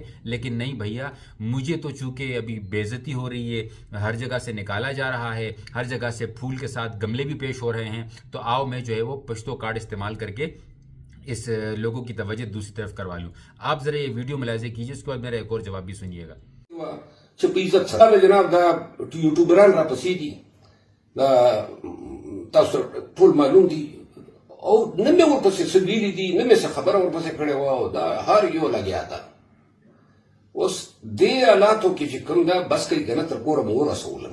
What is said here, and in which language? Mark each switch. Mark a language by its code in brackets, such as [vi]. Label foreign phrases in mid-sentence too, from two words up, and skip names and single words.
[ur] لیکن نہیں بھیا، مجھے تو چونکہ ابھی بے عزتی ہو رہی ہے، ہر جگہ سے نکالا جا رہا ہے، ہر جگہ سے پھول کے ساتھ گملے بھی پیش ہو رہے ہیں، تو آؤ میں جو ہے وہ پشتو کارڈ استعمال کر کے اس لوگوں کی توجہ دوسری طرف کروا لوں. آپ ذرا یہ ویڈیو ملاحظہ کیجیے، اس کے بعد میرا ایک اور جواب بھی سنیے گا. [ps] تاسو ټول معلوم دي او نه مې ورپسې څه ویلي دي، نه مې څه خبره ورپسې کړې وه، او دا هر یو لګیا ده. اوس دې حالاتو کې چې کوم ده بس کوي که نه تر کوره مې ورسولم.